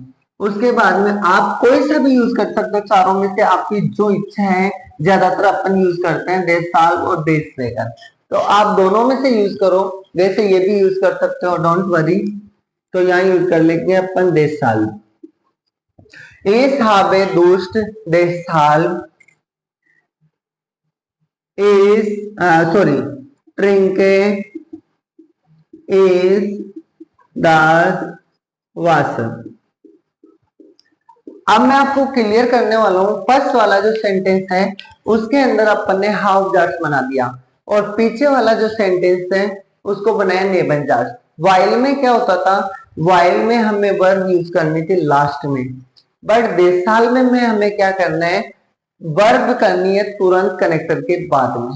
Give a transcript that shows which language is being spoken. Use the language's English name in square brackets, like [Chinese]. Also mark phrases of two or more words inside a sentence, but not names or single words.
[Hindi] उसके बाद में आप कोई सा भी यूज कर सकते हो, चारों में से आपकी जो इच्छा है। ज्यादातर अपन यूज करते हैं देश साल और देश वेगन, तो आप दोनों में से यूज करो। वैसे ये भी यूज कर सकते हो, [English] don't worry. [Hindi] तो यहाँ यूज कर लेंगे अपन देश साल। [German] Ich habe Durst, deshalb trinke ich das Wasser। [Hindi] अब मैं आपको क्लियर करने वाला हूं। फर्स्ट वाला जो सेंटेंस है उसके अंदर अपन ने हाफ जार्स बना दिया और पीछे वाला जो सेंटेंस है उसको बनाया नेबन जार्स। वाइल में क्या होता था, वाइल में हमें वर्ब यूज करनी थी लास्ट में, बट देश साल में हमें क्या करना है, वर्ब करनी है तुरंत कनेक्टर के बाद में।